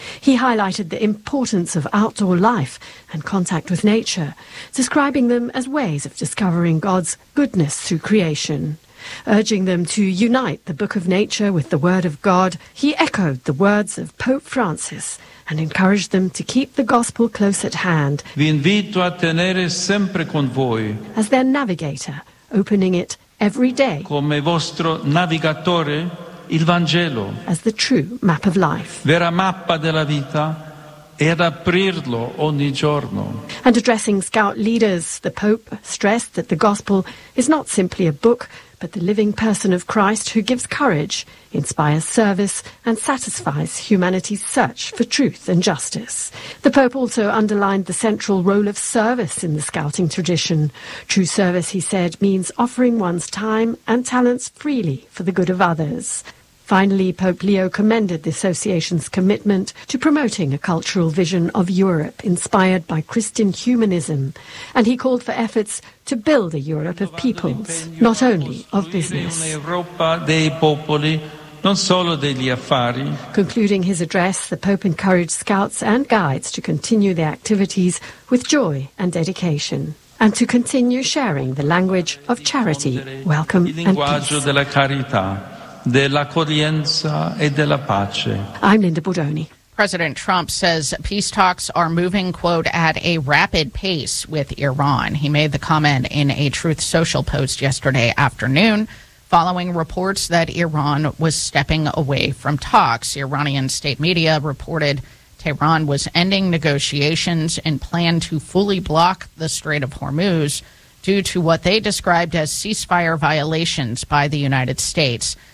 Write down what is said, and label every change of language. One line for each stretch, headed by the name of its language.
English: He highlighted the importance of outdoor life and contact with nature, describing them as ways of discovering God's goodness through creation. Urging them to unite the book of nature with the word of God, he echoed the words of Pope Francis and encouraged them to keep the gospel close at hand.
Italian: Vi invito a tenere sempre con voi.
English: As their navigator, opening it every day.
Italian: Come vostro navigatore. Il Vangelo,
English: as the true map of life,
Italian: vera mappa della vita, e ad aprirlo ogni giorno.
English: And addressing scout leaders, the Pope stressed that the gospel is not simply a book, but the living person of Christ who gives courage, inspires service, and satisfies humanity's search for truth and justice. The Pope also underlined the central role of service in the scouting tradition. True service, he said, means offering one's time and talents freely for the good of others. Finally, Pope Leo commended the association's commitment to promoting a cultural vision of Europe inspired by Christian humanism, and he called for efforts to build a Europe of peoples, not only of business.
Italian: Un'Europa dei popoli, non solo degli affari.
English: Concluding his address, the Pope encouraged scouts and guides to continue their activities with joy and dedication, and to continue sharing the language of charity, welcome, and peace.
Italian: Dell'accoglienza e della pace.
English: I'm Linda Bordoni. President Trump says peace talks are moving, quote, at a rapid pace with Iran. He made the comment in a Truth Social post yesterday afternoon following reports that Iran was stepping away from talks. Iranian state media reported Tehran was ending negotiations and planned to fully block the Strait of Hormuz due to what they described as ceasefire violations by the United States.